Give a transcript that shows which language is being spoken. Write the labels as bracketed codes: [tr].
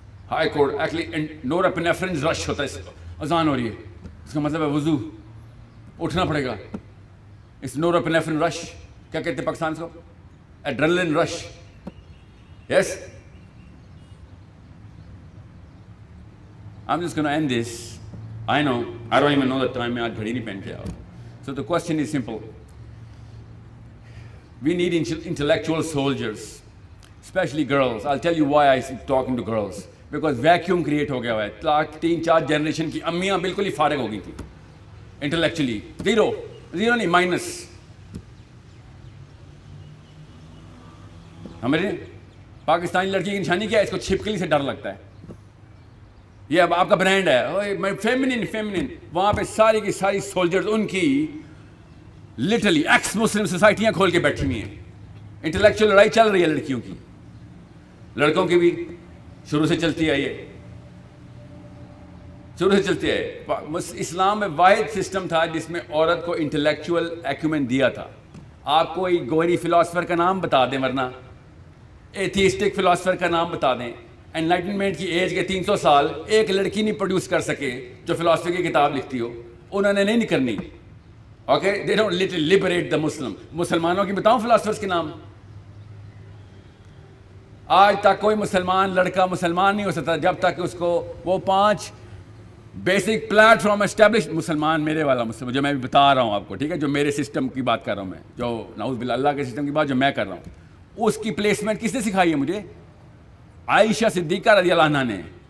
[ur] High court actually نور اپنیفرین رش ہوتا ہے. اذان ہو رہی ہے, اس کا مطلب ہے وضو, اٹھنا پڑے گا. اس نور اپنیفرین رش کیا کہتے ہیں پاکستان کو؟ ایڈرنلن رش. [en] Yes, I'm just going to end this. I know, I don't even know the time. [ur] میں آج گھڑی نہیں پہن کے آؤں. [en] So the question is simple. We need intellectual soldiers, especially girls. I'll tell you why I'm talking to girls. Because vacuum create [ur] ہو گیا ہوا ہے. 3-4 جنریشن کی امیاں بالکل ہی فارغ ہو گئی تھیں انٹلیکچولی. زیرو نہیں, مائنس. ہمارے پاکستانی لڑکی کی نشانی کیا ہے؟ اس کو چھپکلی سے ڈر لگتا ہے. یہ اب آپ کا برانڈ ہے فیمنن. وہاں پہ ساری کی ساری سولجرز ان کی لٹرلی ایکس مسلم سوسائٹیاں کھول کے بیٹھی ہوئی ہیں. انٹلیکچوئل لڑائی چل رہی ہے لڑکیوں کی, لڑکوں کی بھی شروع سے چلتی ہے. یہ شروع سے چلتی ہے. اسلام میں واحد سسٹم تھا جس میں عورت کو انٹلیکچوئل ایکومن دیا تھا. آپ کوئی گوری فلاسفر کا نام بتا دیں, ورنہ ایتھیسٹک فلاسفر کا نام بتا دیں. انلائٹنمنٹ کی ایج کے 300 سال ایک لڑکی نہیں پروڈیوس کر سکے جو فلاسفی کی کتاب لکھتی ہو. انہوں نے نہیں کرنی. [en] Okay, they don't liberate the Muslim. [ur] مسلمانوں کی بتاؤں فلاسفرس کے نام؟ آج تک کوئی مسلمان لڑکا مسلمان نہیں ہو سکتا جب تک اس کو وہ 5 بیسک پلیٹ فارم اسٹیبلش مسلمان میرے والا مسلم جو میں بھی بتا رہا ہوں آپ کو, ٹھیک ہے, جو میرے سسٹم کی بات کر رہا ہوں میں, جو نعوذ باللہ اللہ کے سسٹم کی بات جو میں کر رہا ہوں, اس کی پلیسمنٹ کس نے سکھائی ہے مجھے؟ عائشہ صدیقہ رضی اللہ عنہا نے.